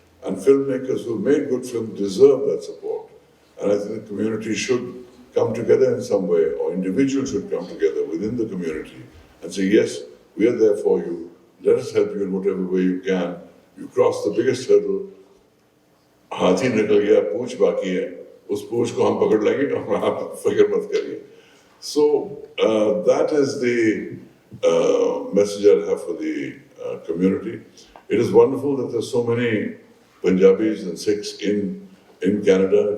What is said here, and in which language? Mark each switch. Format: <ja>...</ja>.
<en>And filmmakers who made good films deserve that support. And I think the community should come together in some way, or individuals should come together within the community and say, yes, we are there for you. Let us help you in whatever way you can. You cross the biggest hurdle.</en> <hi>हाथी निकल गया, पूंछ बाकी है. उस पूंछ को हम पकड़ लेंगे और आप फिक्र मत करिए.</hi> <en>So that is the message I have for the community. It is wonderful that there's so many Punjabis and Sikhs in Canada.</en>